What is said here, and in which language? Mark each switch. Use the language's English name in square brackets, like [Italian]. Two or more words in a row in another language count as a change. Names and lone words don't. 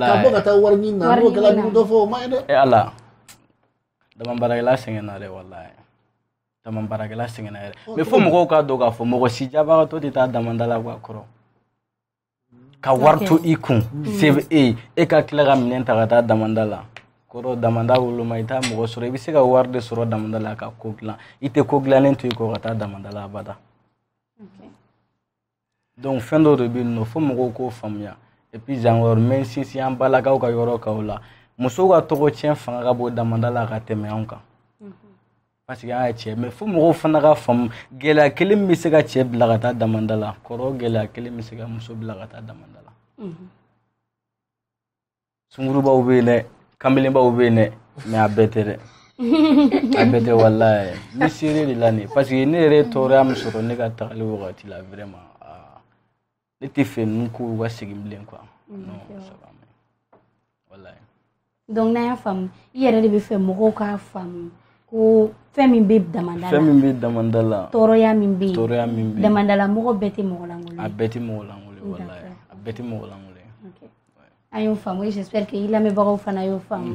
[Bambara] walayi ala dama baarakɛla sɛgɛnna dɛ walayi dama baarakɛla sɛgɛnna yɛrɛ mais fo mɔgɔw k'a dɔn k'a fɔ mɔgɔ si jabagatɔ tɛ taa damanda la quoi kɔrɔ ka wari to i kun se bɛ e ka tila ka minɛn ta ka taa damanda la kɔrɔ damanda woloma i t'a mɔgɔ sɔrɔ i bɛ se ka wari de sɔrɔ damanda la ka ko dilan i tɛ ko dilannen to i kɔ ka taa damanda la abada donc fɛn dɔ de bɛ yen nɔ fo mɔgɔw k'o faamuya [French] et puis genre même [Bambara] sinsin an balakaw ka yɔrɔ kan o la musow ka tɔgɔ tiɲɛ fanga ka bɔ damanda la ka tɛmɛ anw kan [French] parce que [Bambara] an ye cɛ mais fo mɔgɔw fana ka faamu gɛlɛya kelen bɛ se ka cɛ bila ka taa damanda la kɔrɔ gɛlɛya kelen bɛ se ka muso bila ka taa damanda la sungurubaw bɛ yen dɛ kamelenbaw bɛ yen dɛ mais a bɛɛ tɛ dɛ a bɛɛ tɛ walayi ni seere de la nin [French] parce que [Bambara] ne yɛrɛ tɔɔrɔya min sɔrɔ ne ka tagali wagati la vraiment ne tɛ fɛ ninnu kow ka segin bilen [French] quoi non ça va [Bambara] walayi. Donc n'a y'a faamu i yɛrɛ de bɛ fɛ mɔgɔw k'a faamu ko fɛn min bɛ damanda la fɛn min bɛ damanda la tɔɔrɔya min bɛ yen tɔɔrɔya min bɛ yen damanda la mɔgɔ bɛɛ tɛ mɔgɔ lankolon a bɛɛ tɛ mɔgɔ lankolon walayi a bɛɛ tɛ mɔgɔ lankolon an y'o faamu [French] j'espère que [Bambara] i lamɛnbagaw fana y'o faamu